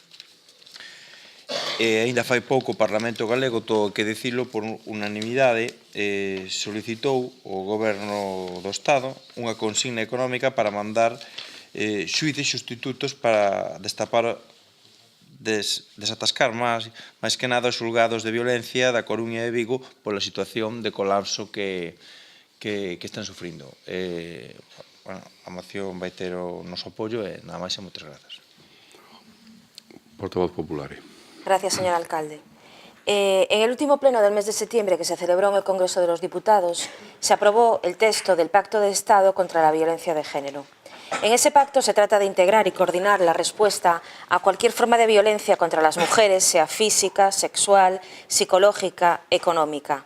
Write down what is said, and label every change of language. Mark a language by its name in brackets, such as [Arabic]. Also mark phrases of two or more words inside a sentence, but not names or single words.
[Galician] E aínda fai pouco o Parlamento Galego, todo o que dicilo, por unanimidade, solicitou ao Goberno do Estado unha consigna económica para mandar xuíces sustitutos para destapar, desatascar máis que nada os xulgados de violencia da Coruña e de Vigo pola situación de colapso que están sufrindo. A moción vai ter o noso apoio e nada máis e moitas grazas. Portavoz Popular. [Spanish] Gracias, señor alcalde. En el último pleno del mes de septiembre que se celebró en el Congreso de los Diputados, se aprobó el texto del Pacto de Estado contra la Violencia de Género. En ese pacto se trata de integrar y coordinar la respuesta a cualquier forma de violencia contra las mujeres, sea física, sexual, psicológica, económica.